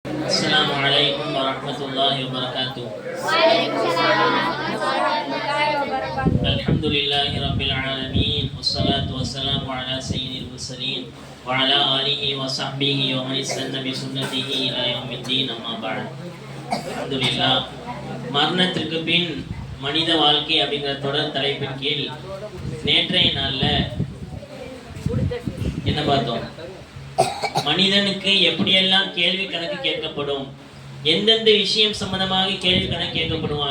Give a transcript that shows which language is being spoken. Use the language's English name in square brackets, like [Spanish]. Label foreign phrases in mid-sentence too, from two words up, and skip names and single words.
[Arabic] السلام عليكم ورحمة الله وبركاته. وعليكم السلام ورحمة الله وبركاته. الحمد لله رب العالمين والصلاة والسلام على سيد المرسلين وعلى آله وصحبه ومن استنى بسنته إلى يوم الدين أما بعد. الحمد لله. [Tamil] மரணத்திற்கு பின் மனித வாழ்க்கை அப்படிங்கிற தொடர் தலைப்பின் கீழ் நேற்றைய நாள்ல என்ன பார்த்தோம்? மனிதனுக்கு எப்படியெல்லாம் கேள்வி கணக்கு கேட்கப்படும், எந்தெந்த விஷயம் சம்பந்தமாக கேள்வி கணக்கு கேட்கப்படுவான்.